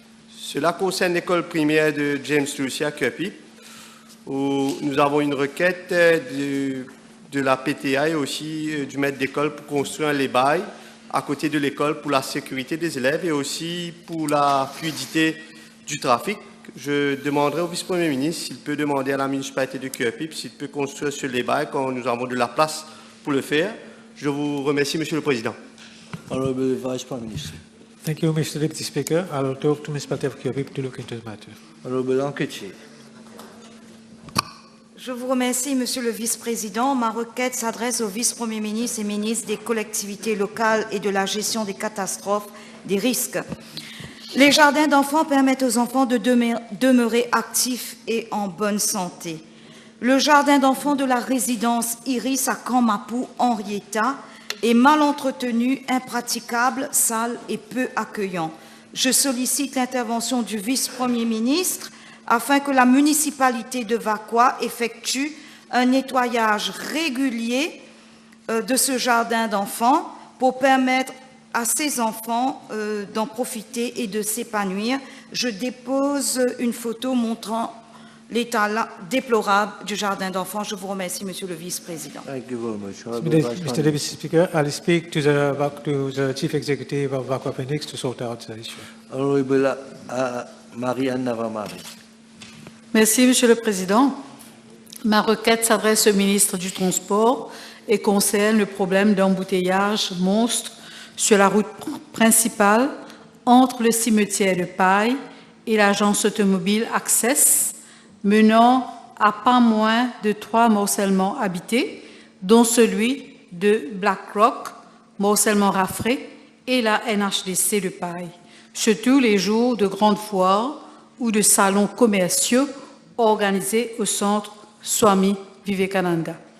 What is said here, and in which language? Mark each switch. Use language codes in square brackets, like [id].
[fr] Cela concerne l'école primaire de James Lucia Kirby, où nous avons une requête de la PTA et aussi du maître d'école pour construire un lay-by à côté de l'école pour la sécurité des élèves et aussi pour la fluidité du trafic. Je demanderai au vice-premier ministre s'il peut demander à la municipalité de Kirby s'il peut construire ce lay-by quand nous avons de la place pour le faire. Je vous remercie, Monsieur le Président. [en] Honorable Vice Prime Minister. Thank you, Mr. Deputy Speaker. I will talk to Municipality of Kirby to look into the matter. Honorable Ankechi. [fr] Je vous remercie, Monsieur le Vice-président. Ma requête s'adresse au Vice-premier ministre et ministre des collectivités locales et de la gestion des catastrophes, des risques. Les jardins d'enfants permettent aux enfants de demeurer actifs et en bonne santé. Le jardin d'enfants de la résidence Iris à Campmapou, Henrietta, est mal entretenu, impraticable, sale et peu accueillant. Je sollicite l'intervention du vice-premier ministre afin que la municipalité de Vacois effectue un nettoyage régulier de ce jardin d'enfants pour permettre à ces enfants d'en profiter et de s'épanouir. Je dépose une photo montrant l'état déplorable du jardin d'enfants. Je vous remercie, Monsieur le Vice-président. [en] Thank you very much. Mr. Deputy Speaker, I'll speak to the Chief Executive of Vacois Phoenix to sort out the issue. Honorable Marianne Navamari. [fr] Merci, Monsieur le Président. Ma requête s'adresse au ministre du Transport et concerne le problème d'embouteillage monstre sur la route principale entre le cimetière de Paille et l'agence automobile Access, menant à pas moins de 3 morcellements habités, dont celui de Black Rock, morcellement Raffray, et la NHDC de Paille, surtout les jours de grandes foires ou de salons commerciaux organisés au centre Swami Vivekananda.